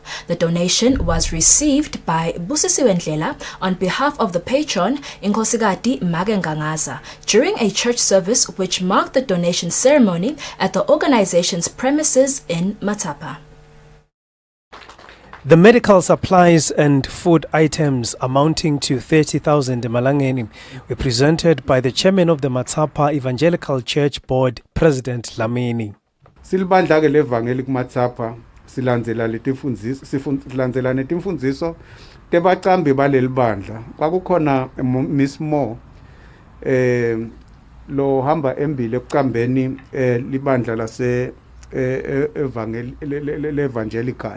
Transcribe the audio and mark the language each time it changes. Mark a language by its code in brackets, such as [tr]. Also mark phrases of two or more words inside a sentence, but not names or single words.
[en] The donation was received by Busisiwe Ndlela on behalf of the patron Inkosikati Magengangaza during a church service which marked the donation ceremony at the organization's premises in Matapa. The medical supplies and food items amounting to 30,000 malangeni were presented by the chairman of the Matapa Evangelical Church Board, President Dlamini. [ss] Silibandla ke leVangelical Matapa silandzela netimfundiso tebacambi baleli bandla. Kwakukhona Miss Mo lo hamba embili ekucambeni libandla lase Evangelical.